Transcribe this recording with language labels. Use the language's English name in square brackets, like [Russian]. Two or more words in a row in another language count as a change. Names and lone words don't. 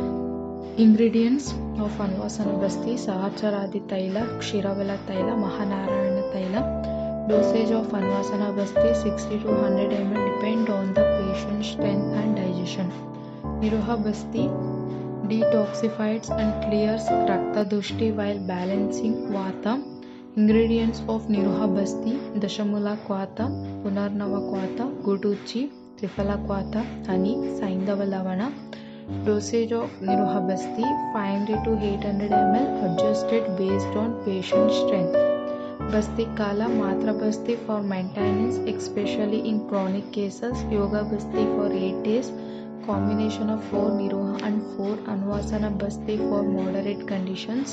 [English] Ingredients of Anuvasana Basti: Sahacharadi Taila, Kshiravela Taila, Mahanarayana Taila. Dosage of Anuvasana Basti 60 to 100 ml depend on the patient's strength and digestion. Niroha Basti detoxifies and clears Rakta Dushti while balancing Vata. Ingredients of Niroha Basti: Dashamula Kwata, Punarnava Kwata, Guduchi, Trifala Kwata, honey, Saindava Lavana. Dosage of Niroha Basti 500 to 800 ml adjusted based on patient strength. Basti Kala, Matra Basti for maintenance, especially in chronic cases. Yoga Basti for 8 days. Combination of 4 Niroha and 4 Anuvasana Basti for moderate conditions.